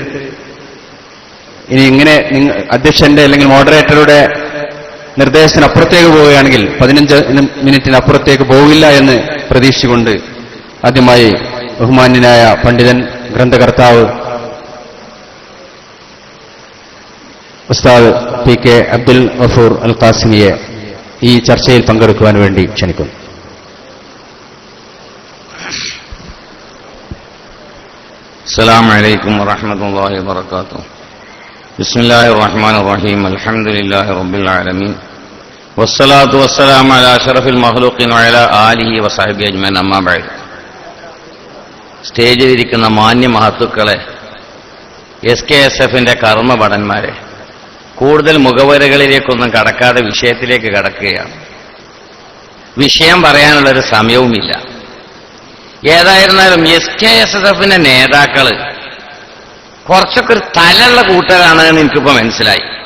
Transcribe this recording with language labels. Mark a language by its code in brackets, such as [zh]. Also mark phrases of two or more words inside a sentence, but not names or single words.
[ml] ഇനി ഇങ്ങനെ അധ്യക്ഷന്റെ അല്ലെങ്കിൽ മോഡറേറ്ററുടെ നിർദ്ദേശത്തിനപ്പുറത്തേക്ക് പോവുകയാണെങ്കിൽ 15 മിനിറ്റിനപ്പുറത്തേക്ക് പോകില്ല എന്ന് പ്രതീക്ഷിച്ചുകൊണ്ട് ആദ്യമായി ബഹുമാന്യനായ പണ്ഡിതൻ ഗ്രന്ഥകർത്താവ് ഉസ്താദ് PK അബ്ദുൽ ഗഫൂർ അൽ ഖാസിമിയെ ഈ ചർച്ചയിൽ പങ്കെടുക്കുവാൻ വേണ്ടി ക്ഷണിക്കുന്നു. [ar] السلام عليكم ورحمة الله وبركاته. بسم الله الرحمن الرحيم. الحمد لله رب العالمين والصلاة والسلام على أشرف المخلوقين وعلى آله وصحبه أجمعين. أما بعد. [ml] സ്റ്റേജിലിരിക്കുന്ന മാന്യ മഹത്തുക്കളെ, SKSF-ന്റെ കർമ്മഭടന്മാരെ, കൂടുതൽ മുഖവരകളിലേക്കൊന്നും കടക്കാതെ വിഷയത്തിലേക്ക് കടക്കുകയാണ്. വിഷയം പറയാനുള്ളൊരു സമയവുമില്ല. ഏതായിരുന്നാലും SKSF-ന്റെ നേതാക്കള് കുറച്ചൊക്കെ ഒരു തലുള്ള കൂട്ടരാണ് എന്ന് എനിക്കിപ്പോ മനസ്സിലായി.